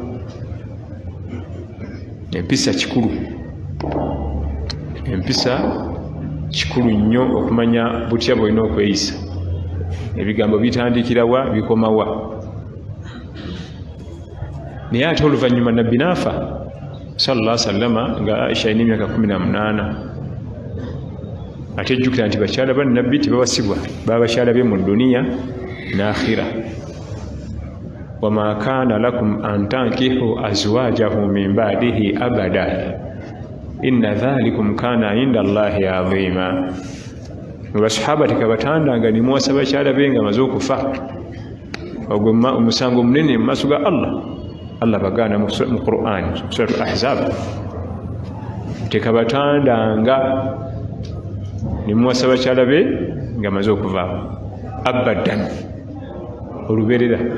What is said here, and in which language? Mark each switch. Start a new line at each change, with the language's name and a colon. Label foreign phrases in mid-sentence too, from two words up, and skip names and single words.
Ganda: Empisa kikulu, empisa kikulu nnyo okumanya butya bw'olina okweyisa. Ebigambo bitandikirawa bikomawa. Naye ate oluvannyuma nabbi n'afa
Arabic: صلى الله عليه وسلم
Ganda: nga Aisha alina emyaka 18. Ate jjukira nti bakyala ba nabbi tebawasibwa, baba bakyala be mu duniya n'akhira.
Arabic: وما كان لكم أن تنكحوا أزواجه من بعده أبدا إن ذلكم كان عند الله عظيما.
Ganda: Abasahaba tekabatandanga ne muwasa bakyala be nga maze okufa, ogwo omusango munene mu maaso ga Allah bagaana mu Qur'an Suratul Ahzab. Tekabatandanga ne muwasa bakyala be nga maze okuva abadan, oluberera.